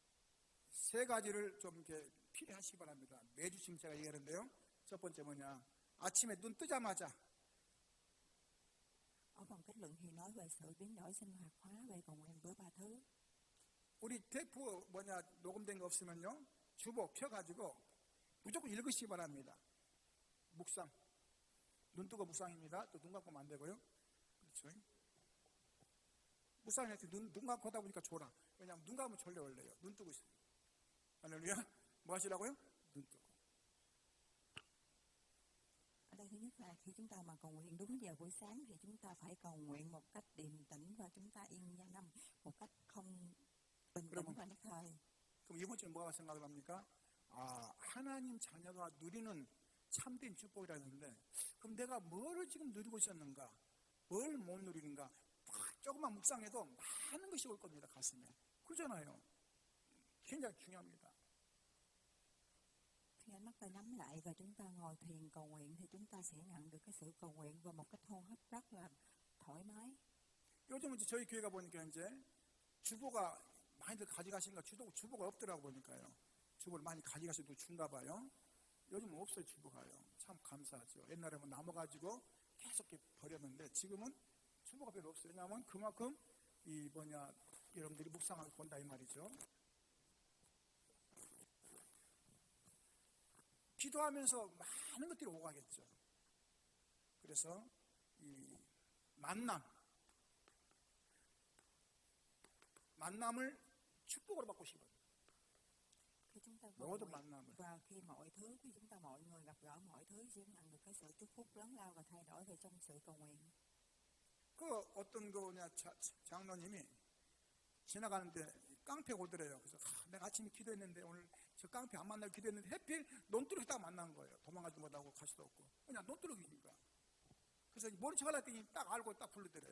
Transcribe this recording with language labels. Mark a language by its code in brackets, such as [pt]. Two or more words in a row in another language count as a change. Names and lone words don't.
[ko] 세 가지를 좀 이렇게 필요하시기 바랍니다. 매주씩 제가 얘기하는데요. 첫 번째 아침에 눈 뜨자마자 [vi] Ở phần kết luận thì nói về sự biến đổi sinh hoạt hóa về cầu nguyện với 3 thứ. [ko] 우리 테이프 녹음된 거 없으면요 주보 펴가지고 무조건 읽으시기 바랍니다. 묵상, 눈 뜨고 묵상입니다. 또 눈 감고는 안 되고요. 그렇죠? 묵상할 때 눈 감고 하다 보니까 졸아. 왜냐하면 눈 감으면 졸려 올래요. 눈 뜨고 있어요. 할렐루야. 뭐 하시라고요? 눈 뜨고. [vi] Ở đây thứ nhất là khi chúng ta mà cầu nguyện đúng giờ buổi sáng thì chúng ta phải cầu nguyện một cách điềm tĩnh và chúng ta yên tâm một cách không bình tĩnh và nhất thời. [ko] 그럼 이번 주는 뭐가 생각을 합니까? 하나님 자녀가 누리는 참된 축복이라는데 그럼 내가 뭐를 지금 누리고 있었는가? 뭘 못 누리는가? 조금만 묵상해도 많은 것이 올 겁니다. 가슴에. 그러잖아요. 굉장히 중요합니다. [vi] Khi ánh mắt ta nhắm lại và chúng ta ngồi thiền cầu nguyện thì chúng ta sẽ nhận được cái sự cầu nguyện và một cách hô hấp rất là thoải mái. [ko] 요즘 이제 저희 교회가 보니까 이제 주보가 많이들 가져가신가 주보가 없더라고 보니까요. 주보를 많이 가져가셔도 준가 봐요. 요즘 없어요 주보가요. 참 감사하죠. 옛날에 뭐 남아가지고 계속 버렸는데 지금은 주보가 별로 없어요. 왜냐하면 그만큼 여러분들이 묵상을 본다 이 말이죠. 기도하면서 많은 것들이 오가겠죠. 그래서 이 만남을 축복으로 받고 싶어요. [vi] Khi chúng ta [ko] 모든 만남을. [vi] và khi khi chúng ta mọi người gặp gỡ mọi thứ sẽ nhận được cái sự chúc phúc lớn lao và thay đổi về trong sự cầu nguyện. [ko] 어떤 장로님이 지나가는데 깡패 오더래요. 그래서 내가 아침에 기도했는데 오늘 저 깡패 안 만나고 기도했는데 해필 논두렁이 딱 만난 거예요. 도망가지 못하고 갈 수도 없고 그냥 논두렁이니까. 그래서 모른 척 하려고 했더니 딱 알고 딱 부르더래요.